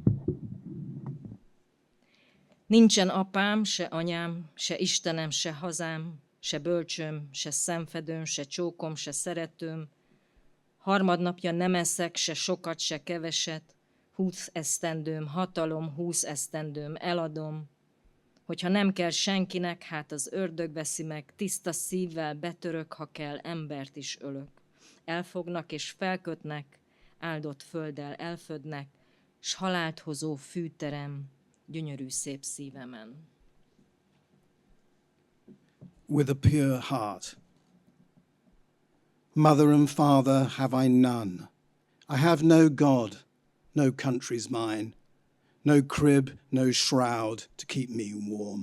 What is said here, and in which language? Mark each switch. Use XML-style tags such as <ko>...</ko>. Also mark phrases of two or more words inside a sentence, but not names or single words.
<hu>Nincsen apám, se anyám, se Istenem, se hazám, se bölcsöm, se szemfedőm, se csókom, se szeretőm. Harmadnapja nem eszek, se sokat, se keveset. 20 esztendőm, hatalom, 20 esztendőm, eladom. Hogyha nem kell senkinek, hát az ördög veszi meg, tiszta szívvel betörök, ha kell, embert is ölök. Elfognak és felkötnek, áldott földdel elfödnek, s halált hozó fűterem, gyönyörű szép szívemen.</hu> <en>With a pure heart. Mother and father have I none. I have no God, no country's mine, no crib, no shroud to keep me warm.</en>